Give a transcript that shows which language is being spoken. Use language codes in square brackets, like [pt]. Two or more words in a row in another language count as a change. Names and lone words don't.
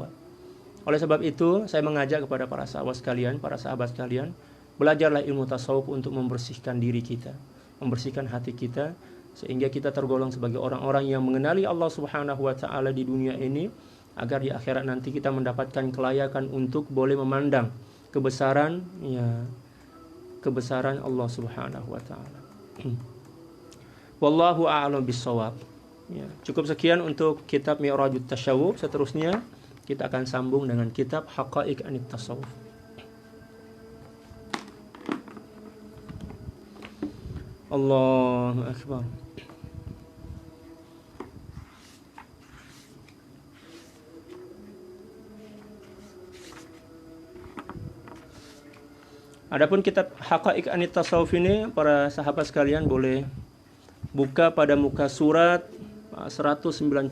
[ms] Oleh sebab itu, saya mengajak kepada para sahabat sekalian, belajarlah ilmu tasawuf untuk membersihkan diri kita, membersihkan hati kita, sehingga kita tergolong sebagai orang-orang yang mengenali Allah [ar] Subhanahu wa taala [ms] di dunia ini, agar di akhirat nanti kita mendapatkan kelayakan untuk boleh memandang kebesaran Allah [ar] Subhanahu wa taala. Wallahu a'lam bissawab. [ms] Ya, cukup sekian untuk kitab Mi'rajut Tasyawuf. Seterusnya kita akan sambung dengan kitab Haqa'iq Anit Tasawuf. [ar] Allahu Akbar. [ms] Adapun kitab Haqa'iq Anit Tasawuf ini, para sahabat sekalian boleh buka pada muka surat 199.